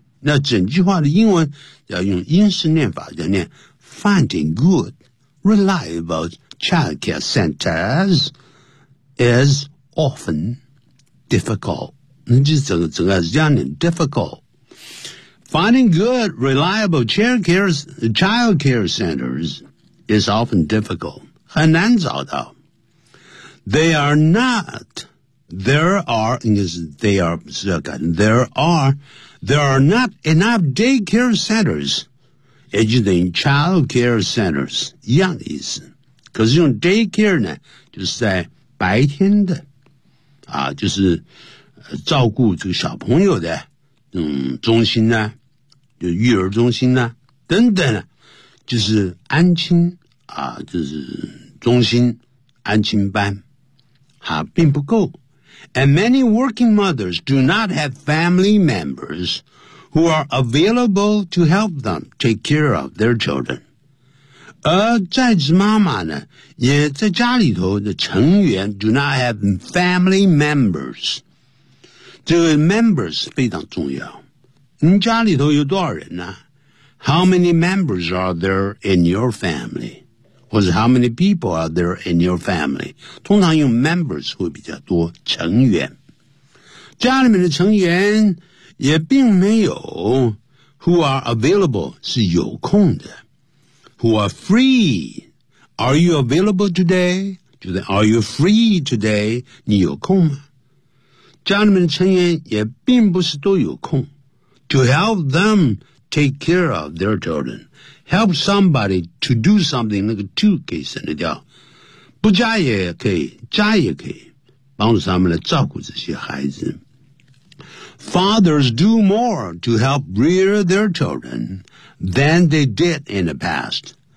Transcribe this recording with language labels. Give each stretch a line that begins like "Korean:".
Chinese: 那整句话的英文要用英式念法要念
English: Finding good, reliable childcare centers is often difficult
Chinese: 那就是整个是这样念
English: difficult Finding good, reliable childcare centers is often difficult
Chinese: 很难找到
English: They are not There are
Chinese: 应该是
English: They are
Chinese: 是要改
English: There areThere are not enough daycare centers.
Chinese: 也就等于
English: child care centers.
Chinese: 一样的意思。可是用 daycare 呢就是在白天的啊就是照顾这个小朋友的中心呢就育儿中心呢等等呢就是安亲啊就是中心安亲班啊并不够。
English: And many working mothers do not have family members who are available to help them take care of their children.
Chinese: 而在职妈妈呢，也在家里头的成员
English: do not have family members.
Chinese: 这个 members 非常重要。你家里头有多少人呢？
English: How many members are there in your family? 或者 how many people are there in your family?
Chinese: 通常用 members 会比较多成员。家里面的成员也并没有
English: who are available
Chinese: 是有空的。
English: Who are free? Are you available today? Are you free today?
Chinese: 你有空吗？家里面的成员也并不是都有空。
English: To help them take care of their children. Help somebody to do something,
Chinese: 那个
English: to
Chinese: 可以省得掉。不加也可以加也可以帮助他们来照顾这些孩子。
English: Fathers do more to help rear their children than they did in the past.